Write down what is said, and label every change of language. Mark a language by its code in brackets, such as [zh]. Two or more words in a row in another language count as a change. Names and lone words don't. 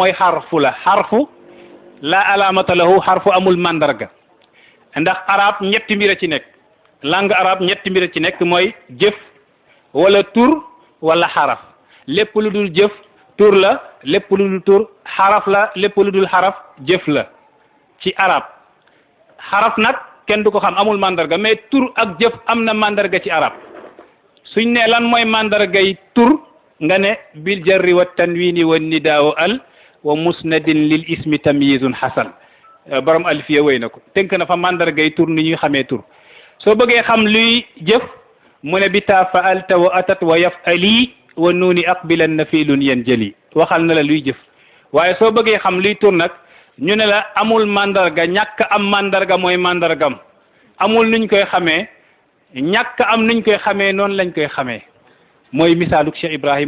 [wo] mooy xarfu la [ar] حرف لا علامة له [wo] xarfu amul mandarga ndax arab ñetti mbir a ci nekk [fr] langue arabe [wo] ñetti mbir a ci nekk mooy jëf wala tur wala xaraf lépp lu dul jëf tur la lépp lu dul tur xaraf la lépp lu dul xaraf jëf la ci arab xaraf nag kenn du ko xam amul mandarga mais tur ak jëf am na mandarga ci arab suñ ne lan mooy mandargay tur nga ne [ar] بالجر والتنوين والندا وأل ومسند للاسم تمييز حسن [wo] borom alfiya wéy na ko tënk na fa mandargay tur ni ñuy xamee tur soo bëggee xam luy jëf mu ne [ar] بتا فعلت وأتت ويا افعلي ونون أقبلن فعل [wo] yen jëli waxal na la luy jëf waaye soo bëggee xam luy tur nag ñu ne la amul mandarga ñàkk am mandarga mooy mandargam amul nuñ koy xamee ñàkk am nuñ koy xamee noonu lañ koy xamee mooy misaaluk Cheikh Ibrahim